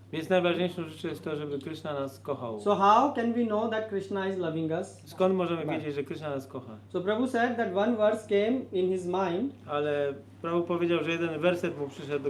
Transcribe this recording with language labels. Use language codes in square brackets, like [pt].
[pl] Więc najważniejszą rzeczą jest to, żeby Krishna nas kochał. [en] So how can we know that Krishna is loving us? [pl] Skąd możemy wiedzieć, że Krishna nas kocha? [en] So Prabhu said that one verse came in his mind [pl] Ale Prabhu powiedział, że jeden werset mu przyszedł do